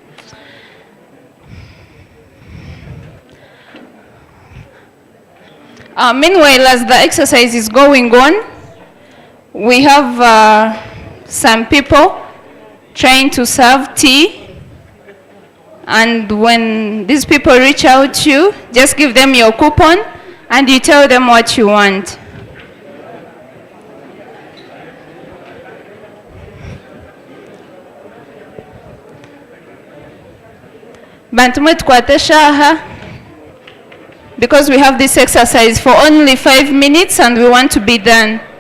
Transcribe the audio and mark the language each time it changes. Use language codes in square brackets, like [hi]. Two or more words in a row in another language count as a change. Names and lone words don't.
[en] Meanwhile, as the exercise is going on, we have some people trying to serve tea. And when these people reach out to you, just give them your coupon and you tell them what you want. [nyn] Bantumwe tukwate shaha, [en] because we have this exercise for only 5 minutes and we want to be done.